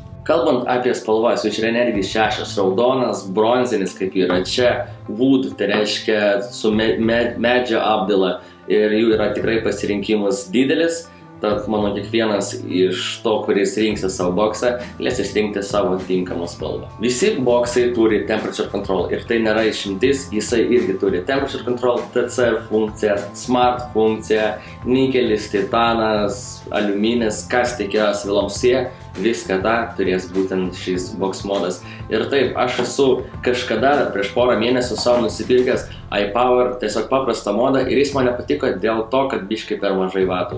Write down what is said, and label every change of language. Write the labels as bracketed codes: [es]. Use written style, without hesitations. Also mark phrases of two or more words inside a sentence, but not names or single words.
[lt] Kalbant apie spalvas, jų yra netgi 6 raudonas, bronzinis, kaip yra čia, wood, tai reiškia su medžio apdila ir jų yra tikrai pasirinkimas didelis. Tad manau, kiekvienas iš to, kuris rinksis savo boksą, galės išrinkti savo tinkamą spalvą. Visi boksai turi [en] temperature control [lt] ir tai nėra išimtis, jisai irgi turi [en] temperature control, [lt] TC funkciją, smart funkciją, nikelis, titanas, aliuminis, kas tik yra svilomsie, viską tą turės būtent šis box modas. Ir taip, aš esu kažkada prieš porą mėnesių savo nusipirkęs iPower, tiesiog paprastą modą ir jis man nepatiko dėl to, kad biškai per mažai vatų.